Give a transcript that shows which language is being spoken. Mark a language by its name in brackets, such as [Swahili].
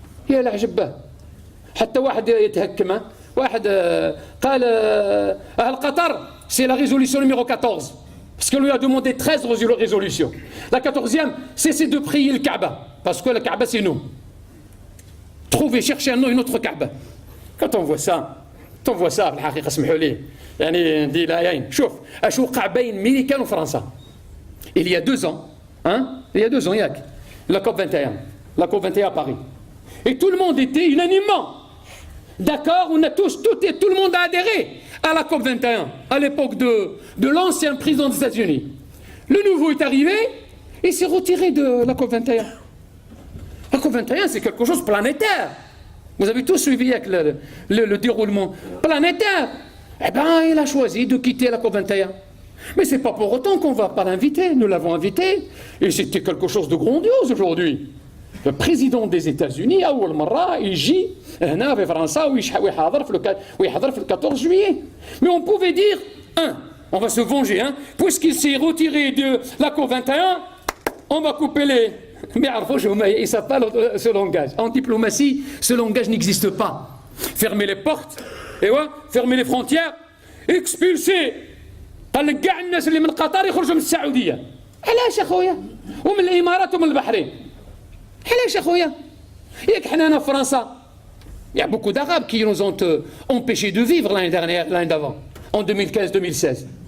[Arabic] يا العجبة حتى واحد يتهكم واحد قال أهل قطر [French] c'est la résolution numéro 14 parce qu'on lui a demandé 13 résolutions. La 14e, c'est de prier le Kaaba parce que le Kaaba c'est nous. Trouver, chercher un nom, une autre Kaaba. Quand on voit ça, [Arabic] بالحقيقة اسمحوا لي ندير العين. شوف اش وقع بين ميريكان وفرنسا [French] il y a 2 ans, ياك la COP 21 à Paris. Et tout le monde était unanimement d'accord, tout le monde a adhéré à la COP 21 à l'époque de l'ancien président des États-Unis. Le nouveau est arrivé et s'est retiré de la COP 21. La COP 21, c'est quelque chose de planétaire. Vous avez tous suivi avec le déroulement planétaire. Eh bien, il a choisi de quitter la COP21. Mais ce n'est pas pour autant qu'on ne va pas l'inviter. Nous l'avons invité. Et c'était quelque chose de grandiose aujourd'hui. Le président des États-Unis, [Arabic] أول مرة يجي هنا في فرنسا ويحضر في [French] le 14 juillet. Mais on pouvait dire, on va se venger, puisqu'il s'est retiré de la COP21, on va couper les... Mais ils ne savent pas ce langage. En diplomatie, ce langage n'existe pas. Fermer les portes, et ouais, fermer les frontières, expulser. [Arabic] قال لك كاع الناس اللي من قطر يخرجوا من السعوديه. علاش اخويا؟ ومن الامارات ومن البحرين. علاش اخويا؟ ياك حنا هنا في فرنسا. [French] Il y a beaucoup d'Arabes qui nous ont empêchés de vivre l'année dernière, l'année d'avant, en 2015-2016.